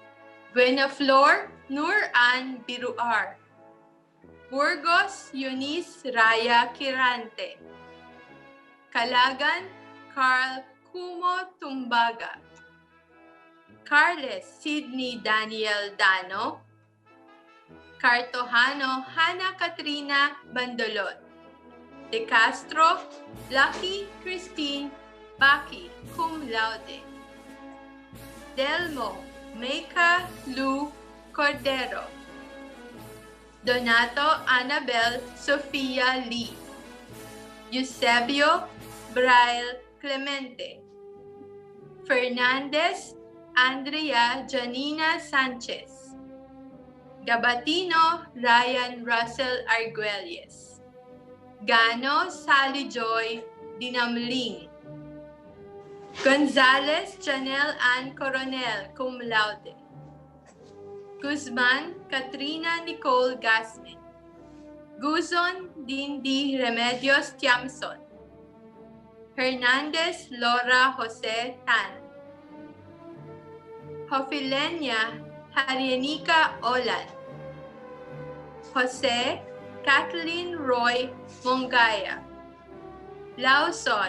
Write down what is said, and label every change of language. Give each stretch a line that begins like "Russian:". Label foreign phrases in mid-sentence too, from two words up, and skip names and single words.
English: Buenaflor Nur Ann Biruar, Burgos Eunice Raya Kirante, Calagan Carl Kumo Tumbaga, Carles Sidney Daniel Dano, Cartojano Hana Katrina Bandolot, De Castro Lucky Christine Baki,
Latin: cum laude.
English: Delmo Meika Lu Cordero, Donato Annabel Sofia Lee, Eusebio Braille Clemente, Fernandez Andrea Janina Sanchez, Gabatino Ryan Russell Arguelles, Gano Sally Joy Dinamling, Gonzales Janelle Ann Coronel,
Latin: cum laude.
English: Guzman Katrina Nicole Gasmin, Guzon Dindi Remedios Tiamson, Hernandez Laura Jose Tan, Hofilenia Harienica Olan, Jose Kathleen Roy Mongaya, Lawson